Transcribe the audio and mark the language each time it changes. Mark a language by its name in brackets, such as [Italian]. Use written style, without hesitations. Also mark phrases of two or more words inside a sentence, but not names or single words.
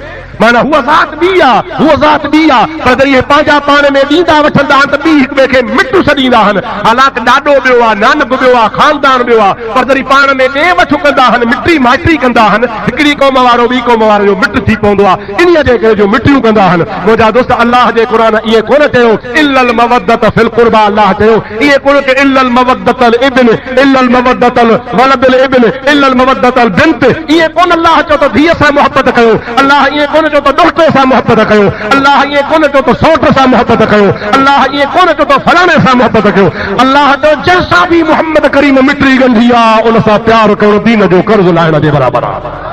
[Sindhi] माना हूअ ज़ात ॿी आहे, हूअ ज़ात ॿी आहे, पर जॾहिं इहे पंहिंजा पाण में ॾींदा वठंदा आहिनि त ॿी हिक ॿिए खे मिटु छॾींदा आहिनि। हालांकि ॾाॾो ॿियो आहे, नानक ॿियो आहे, ख़ानदान ॿियो आहे, पर जॾहिं पाण में ॾे वठु कंदा आहिनि, मिटी माइटी कंदा आहिनि, हिकिड़ी क़ौम वारो ॿी क़ौम वारे जो मिट थी पवंदो आहे। इन्हीअ जे करे जो मिटियूं कंदा आहिनि। मुंहिंजा दोस्त, अल्लाह जे क़ुरान इहे कोन चयो [Arabic] إلا المودة في القربى, [Sindhi] अल्लाह चयो इहे कोन कि [Arabic] إلا المودة الابن, إلا المودة الولد الابن, إلا المودة البنت. [Sindhi] इहे कोन अल्लाह चयो त धीअ सां मुहबत कयो, अल्लाह इहे कोन चयो त ॾोहिटे सां मुहबत कयो, अल्लाह इहे कोन चयो त सौट सां मुहबत कयो, अल्लाह इहे कोन चयो त फलाणे सां मुहबत कयो। अल्लाह चयो जंहिंसां बि मुहम्मद करीम मिटरी गंढी आहे, उन सां प्यार कयो, दीन जो कर्ज़ लाहिण जे बराबरि आहे।